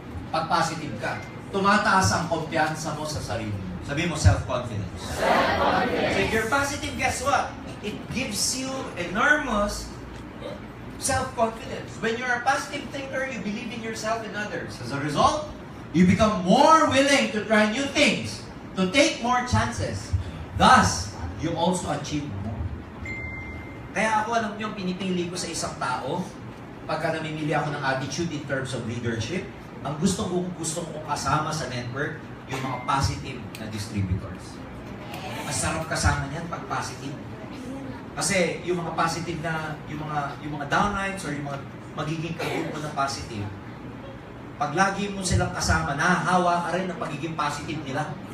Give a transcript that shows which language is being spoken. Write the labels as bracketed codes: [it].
[tl] Pag positive ka, tumataas ang kumpiyansa mo sa sarili. Sabi mo, self-confidence. [en] So if you're positive, guess what? It gives you enormous self-confidence. When you're a positive thinker, you believe in yourself and others. As a result, you become more willing to try new things, to take more chances. Thus, you also achieve more. [tl] Kaya ako, alam niyo, pinipili ko sa isang tao, pagka namimili ako ng attitude in terms of leadership, ang gustong kong kasama sa network, yung mga positive na distributors. Masarap kasama niyan pag positive. Kasi yung mga positive na, yung mga downlines or yung mga magiging kagrupo na positive, pag lagi mo silang kasama, nahahawa ka rin ng pagiging positive nila.